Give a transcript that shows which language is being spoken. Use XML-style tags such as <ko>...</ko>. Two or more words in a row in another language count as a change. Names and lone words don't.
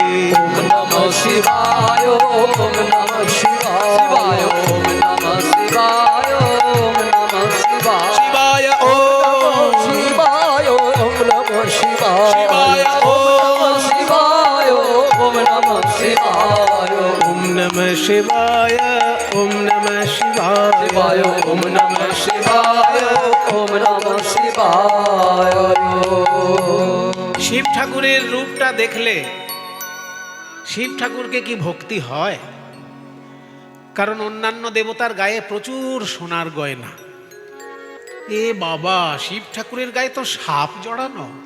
<sa>ओम नमः शिवाय, ओम नमः शिवाय, ओम नमः शिवाय, ओम नमः शिवाय, ओम शिवाय, ओम नमः शिवाय, ओम नमः शिवाय, ओम नमः शिवाय, ओम नमः शिवाय, ओम नमः शिवाय, ओम नमः शिवाय।</sa> <bn>শিব ঠাকুরের রূপটা দেখলে শিব ঠাকুরকে কি ভক্তি হয়? কারণ অন্যান্য দেবতার গায়ে প্রচুর সোনার গয়না। এ বাবা, শিব ঠাকুরের গায়ে তো সাপ জড়ানো।</bn>